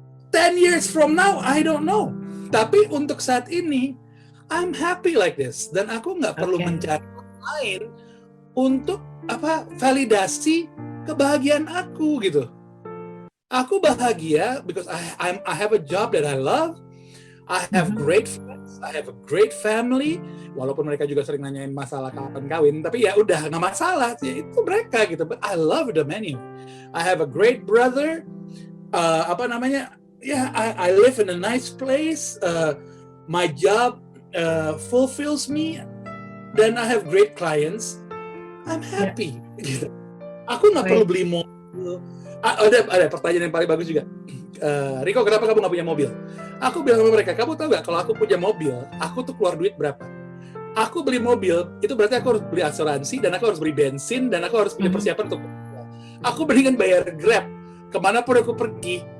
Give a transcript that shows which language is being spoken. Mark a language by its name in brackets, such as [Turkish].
[English] 10 years from now, I don't know. [Indonesian] Tapi untuk saat ini, [English] I'm happy like this. [Indonesian] Dan aku nggak perlu mencari orang lain untuk validasi kebahagiaan aku gitu. Aku bahagia [English] because I have a job that I love. I have great friends. I have a great family. [Indonesian] Walaupun mereka juga sering nanyain masalah kapan kawin, tapi ya udah nggak masalah. Ya, itu mereka gitu. [English] But I love them anyway. I have a great brother. I live in a nice place. My job fulfills me. [Indonesian] Dan [English] I have great clients. I'm happy. [Indonesian] Gitu. Aku nggak perlu beli mobil. Ada pertanyaan yang paling bagus juga. Riko, kenapa kamu nggak punya mobil? Aku bilang sama mereka, kamu tahu nggak kalau aku punya mobil, aku tuh keluar duit berapa? Aku beli mobil, itu berarti aku harus beli asuransi, dan aku harus beli bensin, dan aku harus punya persiapan untuk aku mendingan bayar Grab kemanapun aku pergi.